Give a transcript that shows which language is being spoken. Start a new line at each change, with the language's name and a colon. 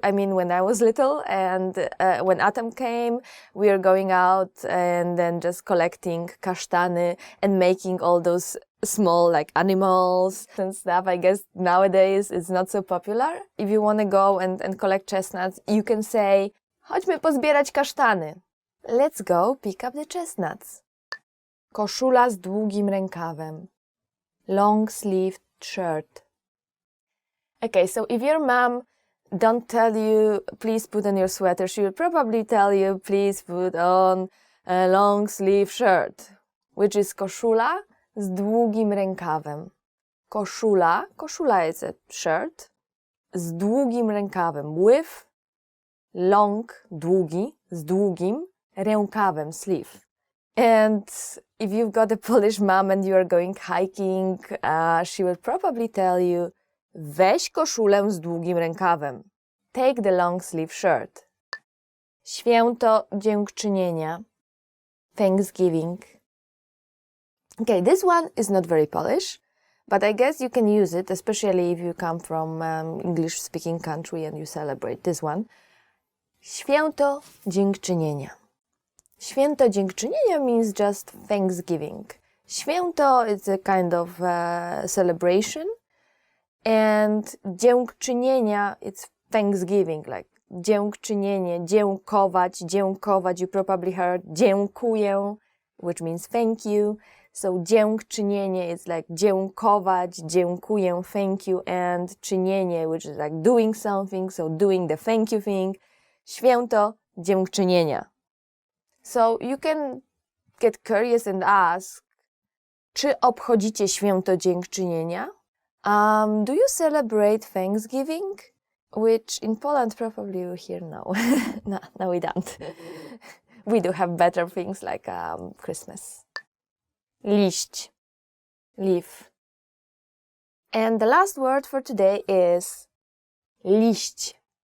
English: I mean, when I was little, and when autumn came, we were going out and then just collecting kasztany and making all those small like animals and stuff. I guess nowadays it's not so popular. If you want to go and collect chestnuts, you can say,
Polish: chodźmy pozbierać kasztany.
English: Let's go pick up the chestnuts.
Polish: Koszula z długim rękawem.
English: Long sleeved shirt. Okay, so if your mom don't tell you, please put on your sweater, she will probably tell you, please put on a long sleeve shirt, which is
Polish: koszula z długim rękawem.
English: Koszula is a shirt,
Polish: z długim rękawem,
English: with long, długi, z długim rękawem, sleeve. And if you've got a Polish mom and you are going hiking, she will probably tell you,
Polish: weź koszulę z długim rękawem.
English: Take the long sleeve shirt.
Polish: Święto Dziękczynienia.
English: Thanksgiving. Okay, this one is not very Polish, but I guess you can use it, especially if you come from English-speaking country and you celebrate this one.
Polish: Święto Dziękczynienia.
English: Święto Dziękczynienia means just Thanksgiving. Święto is a kind of celebration, and dziękczynienia, it's Thanksgiving, like dziękczynienie, dziękować, dziękować. You probably heard dziękuję, which means thank you. So dziękczynienie is like dziękować, dziękuję, thank you, and czynienie, which is like doing something, so doing the thank you thing. Święto dziękczynienia. So you can get curious and ask,
Polish: czy obchodzicie święto dziękczynienia?
English: Do you celebrate Thanksgiving? Which in Poland probably you hear no. No, we don't. We do have better things like Christmas. Liść, leaf. And the last word for today is liść.